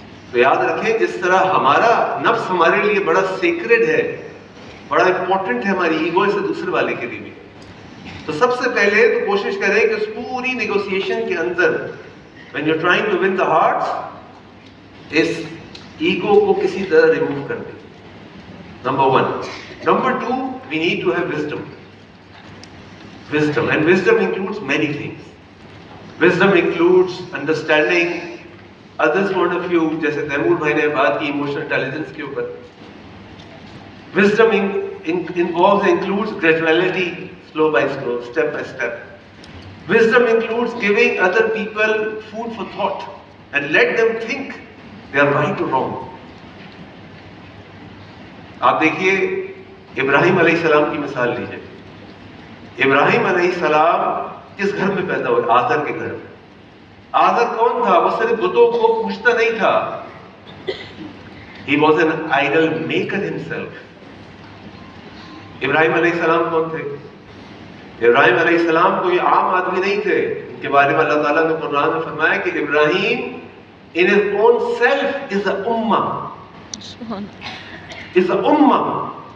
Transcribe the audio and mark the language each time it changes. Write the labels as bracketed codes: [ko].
[ur] تو یاد رکھیں جس طرح ہمارا نفس ہمارے لیے بڑا سیکرڈ ہے، بڑا امپورٹنٹ ہے ہماری ایگو سے دوسرے والے کے لیے بھی. تو سب سے پہلے تو کوشش کریں کہ اس پوری نیگوسیشن کے اندر [en] when you're trying to win the hearts [ur] اس ego کو کسی طرح ریموو کر دیں. Number 1. [en] نمبر 2, we need to have wisdom. Wisdom, and wisdom includes many things. Wisdom includes understanding others' point of view, [ur] جیسے Timur بھائی نے بات کی [en] emotional intelligence کے اوپر. Wisdom includes graduality, slow by slow, step by step. Wisdom includes giving other people food for thought and let them think they are right or wrong. [ur] آپ دیکھیے ابراہیم علیہ السلام کی مثال لیجئے. ابراہیم علیہ السلام کس گھر میں پیدا ہوئے؟ آزر کے گھر میں. آزر کون تھا؟ وہ صرف بتوں کو پوجتا نہیں تھا. [en] He was an idol maker himself. [ur] ابراہیم علیہ السلام کون تھے؟ ابراہیم علیہ السلام کوئی عام آدمی نہیں تھے. ان کے بارے میں اللہ تعالیٰ نے قرآن میں فرمایا کہ ابراہیم [en] in his own self is a ummah. is a ummah.